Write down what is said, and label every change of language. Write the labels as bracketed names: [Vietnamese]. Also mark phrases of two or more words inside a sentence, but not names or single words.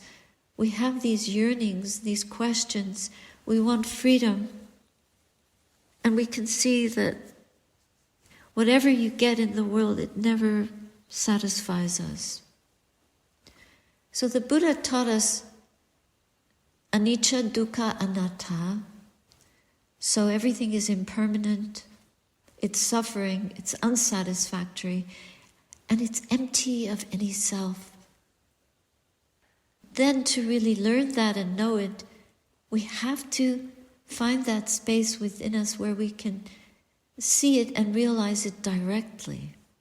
[English] We have these yearnings, these questions. We want freedom. And we can see that whatever you get in the world, it never satisfies us. So the Buddha taught us [Pali] anicca, dukkha, anatta. [English] So everything is impermanent, it's suffering, it's unsatisfactory, and it's empty of any self. Then to really learn that and know it, we have to find that space within us where we can see it and realize it directly.